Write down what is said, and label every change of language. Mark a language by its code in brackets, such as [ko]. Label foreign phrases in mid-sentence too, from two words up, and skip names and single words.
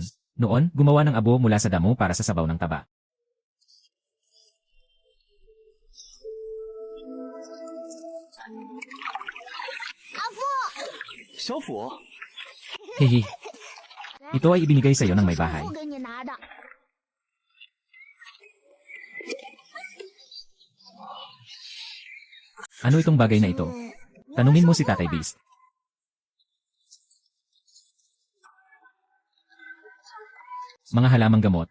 [tl] Noon, gumawa ng abo mula sa damo para sa sabaw ng taba. [zh] 小虎， Hehe. [tl] Ito ay ibinigay sa iyo ng may bahay. [zh] 不给你拿的。 [tl] Ano itong bagay na ito? Tanungin mo si Tatay Beast. Mga halamang gamot.